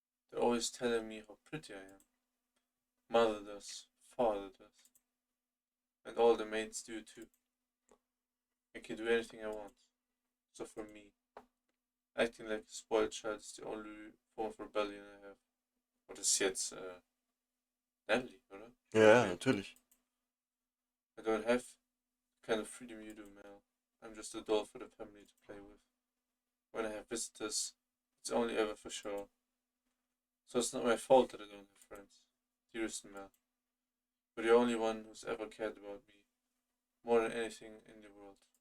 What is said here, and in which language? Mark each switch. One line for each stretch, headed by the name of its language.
English: They're always telling me how pretty I am. Mother does, father does, and all the maids do too. I can do anything I want. So for me, acting like a spoiled child is the only form of rebellion I have. What is
German: jetzt Natalie, oder? Ja, natürlich.
English: I don't have the kind of freedom you do, Mel. I'm just a doll for the family to play with. When I have visitors, it's only ever for show. So it's not my fault that I don't have friends. Dearest Mel, you're the only one who's ever cared about me, more than anything in the world.